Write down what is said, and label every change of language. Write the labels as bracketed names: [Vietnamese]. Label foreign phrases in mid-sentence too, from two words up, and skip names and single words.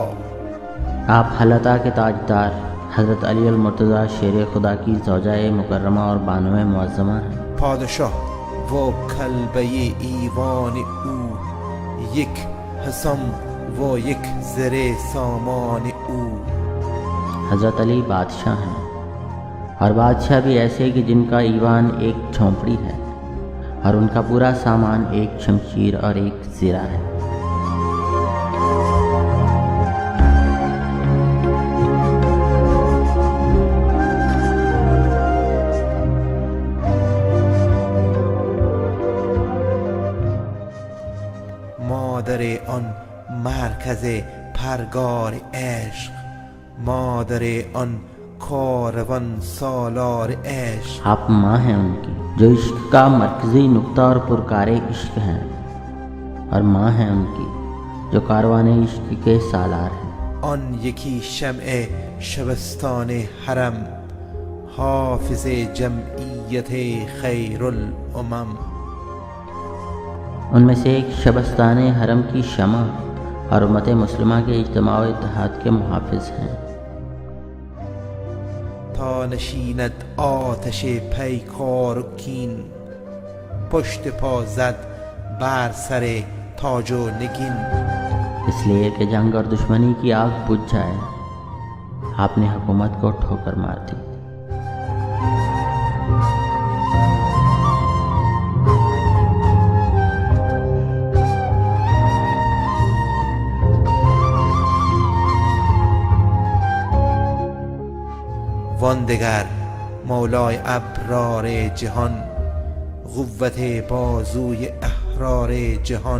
[Urdu] آپ حلطہ کے تاجدار حضرت علی المرتضیٰ شیر خدا کی زوجہ مکرمہ اور بانو معظمہ ہیں۔ [Persian] پادشاه و کلبه ایوان او، یک حسام و یک زر سامان او۔ [Urdu] حضرت علی بادشاہ ہیں، اور بادشاہ بھی ایسے کہ جن کا ایوان ایک جھونپڑی ہے اور ان کا پورا سامان ایک شمشیر اور ایک زرہ ہے۔ [Persian] مادر آن مرکز پرگار عشق، مادر آن کاروان سالار عشق۔ [Urdu] آپ ماں ہیں ان کی جو عشق کا مرکزی نقطہ اور پرکار عشق ہیں، اور ماں ہیں ان کی جو کاروان عشق کے سالار ہیں۔ [Persian] آن یکی شمع شبستان حرم، حافظ جمعیت خیر الامم۔ [Urdu] ان میں سے ایک شبستان حرم کی شمع اور امت مسلمہ کے اجتماع و اتحاد کے محافظ ہیں۔ [Persian] تا نشیند آتش پیکار و کین، پشت پا زد بر سر تاج و نگین۔ [Urdu] اس لیے کہ جنگ اور دشمنی کی آگ بجھ جائے، آپ نے حکومت کو ٹھوکر مار دی۔ [Persian] واندگر مولای ابرار جهان، قوت بازوی احرار جهان۔